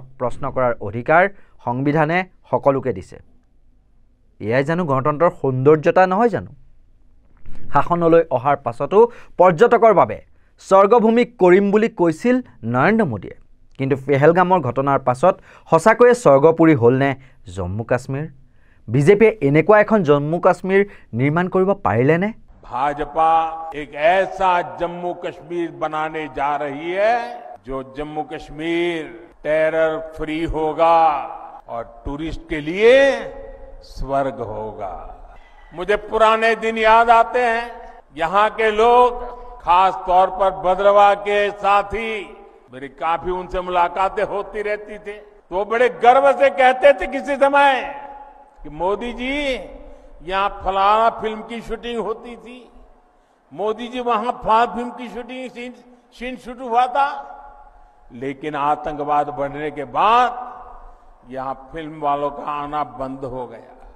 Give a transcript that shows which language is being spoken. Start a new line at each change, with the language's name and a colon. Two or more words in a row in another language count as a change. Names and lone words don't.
Assamese: প্ৰশ্ন কৰাৰ অধিকাৰ সংবিধানে সকলোকে দিছে এয়াই জানো গণতন্ত্ৰৰ সৌন্দৰ্যতা নহয় জানো শাসনলৈ অহাৰ পাছতো পৰ্যটকৰ বাবে স্বৰ্গভূমি কৰিম বুলি কৈছিল নৰেন্দ্ৰ মোদীয়ে কিন্তু পেহেলগামৰ ঘটনাৰ পাছত সঁচাকৈয়ে স্বৰ্গপুৰী হ'লনে জম্মু কাশ্মীৰ বিজেপিয়ে এনেকুৱা এখন জম্মু কাশ্মীৰ নিৰ্মাণ কৰিব পাৰিলেনে
Hindi: भाजपा एक ऐसा जम्मू कश्मीर बनाने जा रही है जो जम्मू कश्मीर टेरर फ्री होगा और टूरिस्ट के लिए स्वर्ग होगा। मुझे पुराने दिन याद आते हैं, यहाँ के लोग खास तौर पर भद्रवाह के साथी, मेरी काफी उनसे मुलाकातें होती रहती थी, तो वो बड़े गर्व से कहते थे किसी समय कि मोदी जी यहाँ फलाना फिल्म की शूटिंग होती थी, मोदी जी वहां फलाना फिल्म की शूटिंग सीन शूट हुआ था, लेकिन आतंकवाद बढ़ने के बाद यहाँ फिल्म वालों का आना बंद हो गया।